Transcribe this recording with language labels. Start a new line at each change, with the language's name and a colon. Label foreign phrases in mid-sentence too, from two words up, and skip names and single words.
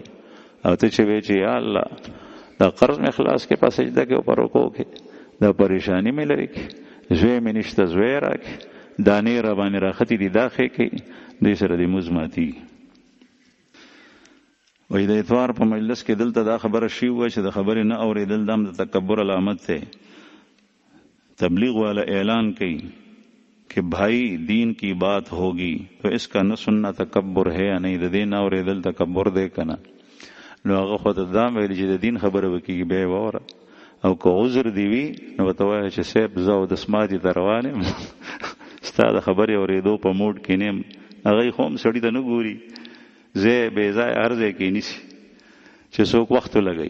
Pashto: او ته چې وایې چې یا الله دا قرض مې خلاص کې په سجده کې او په رکوع کې، دا پریشاني مې لرې کړي، زوی مې نشته زوی راکړي، دانې را باندې راختې دي دا ښې کوي، دې سره دې مونځ ماتېږي. وایي د اتوار په مجلس کې دلته دا خبره شوې وه چې د خبرې نه اورېدل دا هم د تکبر علامت دی. تبلیغ والا اعلان کوي
Urdu: کہ بھائی دین کی بات ہوگی تو اس کا نہ سننا تکبر ہے یا نہیں، د دې نه اورېدل تکبر دی که نه؟ نو هغه خو ته دا ویلي چې د دین خبره به کېږي بیا یې واوره. او که عذر دې وي نو ورته وایه چې صاحب زه اودسماتي ته روان یم ستا د خبرې اورېدو په موډ کې نه یم. هغوی خو هم سړي ته نه ګوري، ځای بې ځای هر ځای کې نیسي چې څوک وخت ولګوي.